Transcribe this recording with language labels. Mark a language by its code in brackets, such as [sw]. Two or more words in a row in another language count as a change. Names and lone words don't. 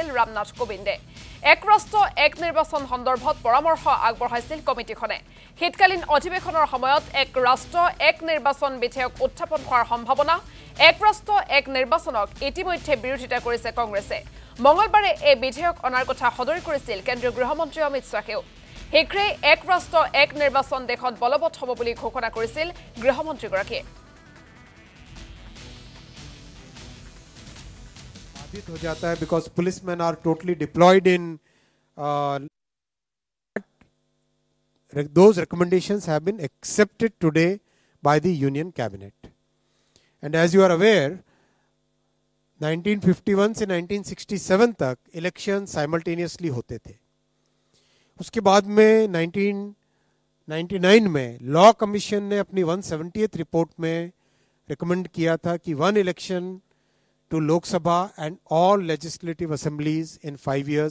[as] ৰামনাথ কোবিন্দে এক ৰাষ্ট্ৰ এক নিৰ্বাচন সন্দৰ্ভত পৰামৰ্শ আগবঢ়াইছিল কমিটিখনে শীতকালীন অধিৱেশনৰ সময়ত এক ৰাষ্ট্ৰ এক নিৰ্বাচন বিধেয়ক উত্থাপন হোৱাৰ সম্ভাৱনা এক ৰাষ্ট্ৰ এক নিৰ্বাচনক ইতিমধ্যে বিৰোধিতা কৰিছে কংগ্ৰেছে মঙ্গলবাৰে এই বিধেয়ক অনাৰ কথা সদৰি কৰিছিল কেন্দ্ৰীয় গৃহমন্ত্ৰী অমিত শাহেও হেক্ৰে এক ৰাষ্ট্ৰ এক নিৰ্বাচন দেশত বলবৎ হ'ব বুলি ঘোষণা কৰিছিল গৃহমন্ত্ৰীগৰাকীয়ে [hi] बाधित हो जाता है [en] because policemen are totally deployed in those recommendations have been accepted today by the Union Cabinet. And as you are aware, [hi] 1951 से 1967 तक [en] election simultaneously [hi] होते थे उसके बाद में 1999 में लॉ कमीशन ने अपनी 170th रिपोर्ट में रिकमेंड किया था कि [en] one election to Lok Sabha and all legislative assemblies in 5 years